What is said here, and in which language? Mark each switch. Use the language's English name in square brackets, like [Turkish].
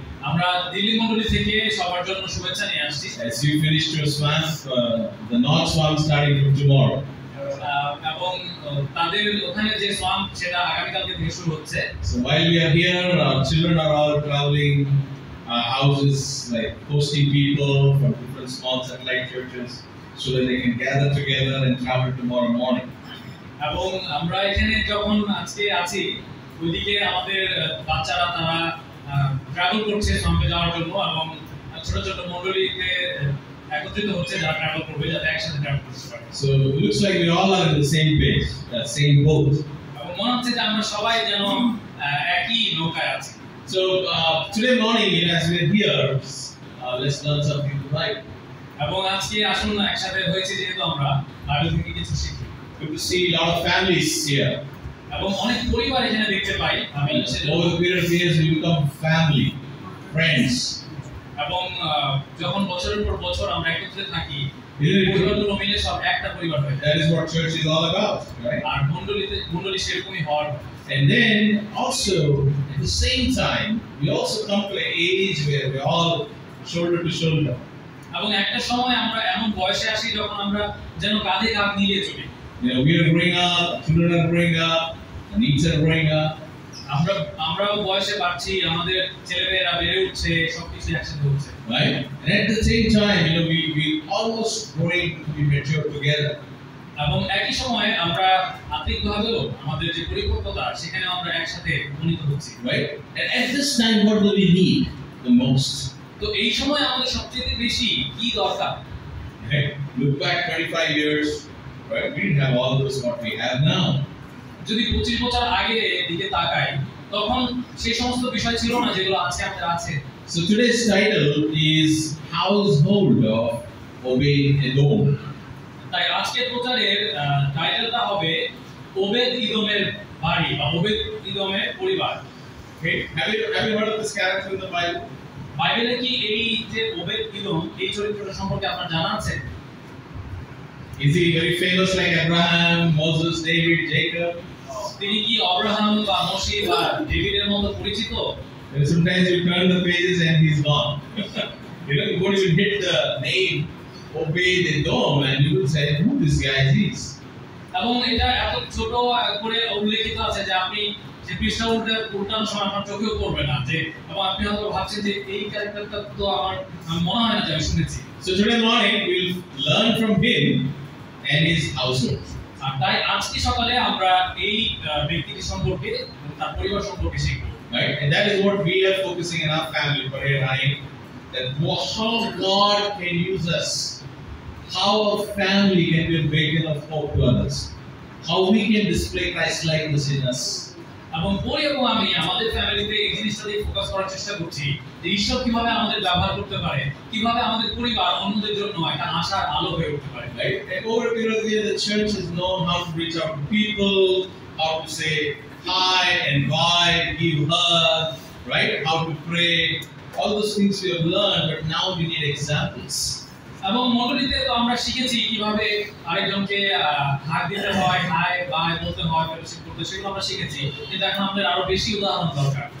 [Bangla] আমরা দিল্লি মন্ডলী থেকে সবার জন্য শুভেচ্ছা নিয়ে আসছি। [English] As you finish your swamp, the North swamp starting from tomorrow. [Bangla] এবং তাদের ওখানে যে সোয়াম্প সেটা আগামীকালকে থেকে শুরু হচ্ছে। [English] So while we are here, our children are all traveling houses, like hosting people from different small satellite churches, so that they can gather together and travel tomorrow morning. [Bangla] এবং আমরা এখানে যখন আজকে আছি ওইদিকে আমাদের বাচ্চারা তারা ট্রাভেল করছে সোয়াম্পে যাওয়ার জন্য এবং ছোট ছোট মণ্ডলীতে একত্রিত হচ্ছে যারা ট্রাভেল করবে যাতে একসাথে ট্রাভেল করতে পারে। [English] So it looks like we all are in the same page, same boat. [Bangla] এবং মনে হচ্ছে যে আমরা সবাই যেন একই নৌকায় আছি। [English] So today morning, as we're here, let's learn something to Bible. [Bangla] এবং আজকে আসুন একসাথে হয়েছে যেহেতু আমরা বাইবেল থেকে কিছু শিখি। [English] Good to see a lot of families here. [Bangla] এবং অনেক পরিবার এখানে দেখতে পাই আমি [English] Over the period of years, we become family, friends. [Bangla] এবং যখন বছরের পর বছর আমরা একত্রে থাকি [English] Yeah. [Bangla] পরিবারগুলো মিলে সব একটা পরিবার হয়ে যায়। [English] That is what church is all about, right? [Bangla] আর মণ্ডলী সেরকমই হওয়ার। [English] And then also, at the same time, we also come to an age where we're all shoulder to shoulder. [Bangla] এবং একটা সময় আমরা এমন বয়সে আসি যখন আমরা যেন কাঁধে কাঁধ মিলিয়ে চলি। [English] You know, we are growing up, children are growing up, the needs are growing up. [Bangla] আমরাও বয়সে বাড়ছি, আমাদের ছেলেমেয়েরা বেড়ে উঠছে, সবকিছু একসাথে হচ্ছে। [English] Right? And at the same time, you know, we almost growing to be mature together. [Bangla] এবং একই সময়ে আমরা আত্মিকভাবেও আমাদের যে পরিপক্কতা সেখানে আমরা একসাথে উন্নীত হচ্ছি। [English] Right? And at this time, what do we need the most? [Bangla] তো এই সময় আমাদের সবচেয়ে বেশি কি দরকার? [English] Right? Look back 25 years, right? We didn't have all those what we have now. [Bangla] যদি 25 বছর আগে দিকে তাকাই তখন সেই সমস্ত বিষয় ছিল না যেগুলো আজকে আমাদের আছে। [English] So today's title is Household of Obed-Edom. [Bangla] তাই আজকের প্রচারের টাইটেলটা হবে ওবেদ-ইদোমের বাড়ি বা ওবেদ-ইদোমের পরিবার। [English] Okay? Have you heard of this character in the Bible? [Bangla] বাইবেলে কি এই যে ওবেদ-ইদোম এই চরিত্রটা সম্পর্কে আপনার জানা আছে? [English] Is he very famous like Abraham, Moses, David, Jacob? [Bangla] তিনি কি আব্রাহাম বা মোশে বা ডেভিডের মতো পরিচিত? [English] And sometimes you turn the pages and he's gone. You know, you won't even hit the name Obed-Edom and you will say who this guy is. [Bangla] এবং এটা এত ছোট করে উল্লেখিত আছে যে আপনি যে পৃষ্ঠা উল্টানোর সময় আপনার চোখেও পড়বে না যে এবং আপনি হয়তো ভাবছেন যে এই ক্যারেক্টারটা তো আমার মনে হয় না যে আমি শুনেছি। [English] So today morning we'll learn from him and his household. [Bangla] আর তাই আজকে সকালে আমরা এই ব্যক্তিটি সম্পর্কে তার পরিবার সম্পর্কে শিখব। [English] Right? And that is what we are focusing in our family for here, right? That how God can use us. How a family can be a beacon of hope to others. How we can display Christ-likeness in us. [Bangla] এবং পরে এবং আমি আমাদের ফ্যামিলিতে এই জিনিসটা দিয়ে focus করার চেষ্টা করছি যে ঈশ্বর কিভাবে আমাদের ব্যবহার করতে পারে, কিভাবে আমাদের পরিবার অন্যদের জন্য একটা আশার আলো হয়ে উঠতে পারে। [English] Right? And over a period of years, the church has known how to reach out to people, how to say hi, invite, give hugs, right? How to pray. All those things we have learned, but now we need examples. [Bangla] এবং মণ্ডলীতে তো আমরা শিখেছি কিভাবে আরেকজনকে হাত দিতে হয়, high by বলতে হয়, ফেলোশিপ করতে, সেগুলো আমরা শিখেছি, কিন্তু এখন আমাদের আরো বেশি উদাহরণ দরকার।